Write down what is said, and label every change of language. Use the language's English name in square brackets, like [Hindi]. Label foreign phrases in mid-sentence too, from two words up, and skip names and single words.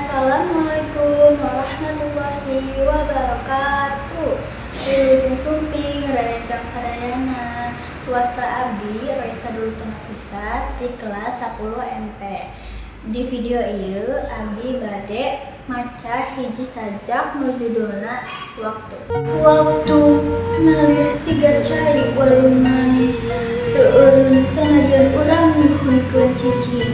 [Arabic] السلام عليكم ورحمة الله وبركاته. [Sundanese] Wilujeng sumping Rarenjang sadayana wasta abdi Raisa Dulu Nafisat di kelas 10 MP. Di video ieu abdi bade maca hiji sajak nu judulna waktu. Waktu ngalir siga cai walungan teu eureun sanajan urang nyuhunkeun cicing.